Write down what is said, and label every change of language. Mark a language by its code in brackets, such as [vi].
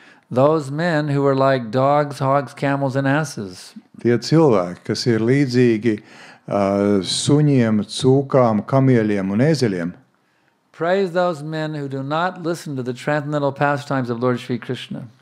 [en] Those men who are like dogs, hogs, camels, and asses. [lv] Tie cilvēki, kas ir līdzīgi suņiem, cūkām, kamieļiem un ēzeļiem. [en] Praise those men who do not listen to the transcendental pastimes of Lord Shri Krishna.